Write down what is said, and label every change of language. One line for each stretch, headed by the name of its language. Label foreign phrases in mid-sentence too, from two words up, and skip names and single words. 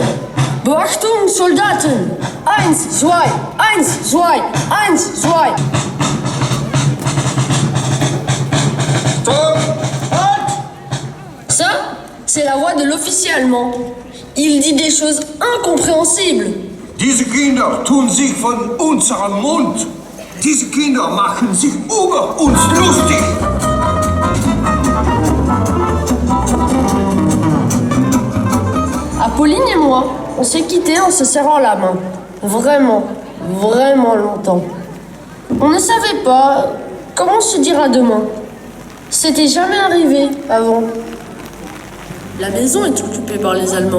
German: Beachtung, Soldaten! 1, 2, 1, 2, 1, 2. Stop!
French: Ça, c'est la voix de l'officier allemand. Il dit des choses incompréhensibles.
German: Diese Kinder tun sich von unserem Mund. Diese Kinder machen sich über uns lustig.
French: Apolline et moi, on s'est quittés en se serrant la main. Vraiment, vraiment longtemps. On ne savait pas comment se dire à demain. C'était jamais arrivé avant. La maison est occupée par les Allemands.